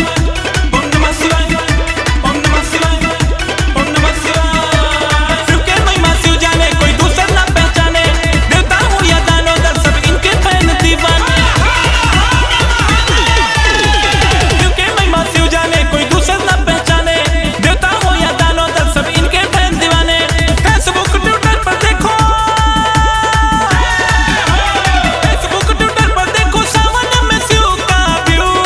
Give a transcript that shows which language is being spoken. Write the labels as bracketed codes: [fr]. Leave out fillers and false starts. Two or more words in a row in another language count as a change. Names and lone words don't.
[sa] ओम नमः शिवाय ओम नमः शिवाय ओम नमः शिवाय। [hi] शिव के महिमा शिव जाने कोई दूसरा ना पहचाने देवता हूँ या दानव दर सब इनके फैन दीवाने। शिव के महिमा शिव जाने कोई दूसरा ना पहचाने देवता हूँ या दानव दर सब इनके फैन दीवाने। फेसबुक ट्विटर पर देखो फेसबुक ट्विटर पर देखो सावन में शिव का व्यू।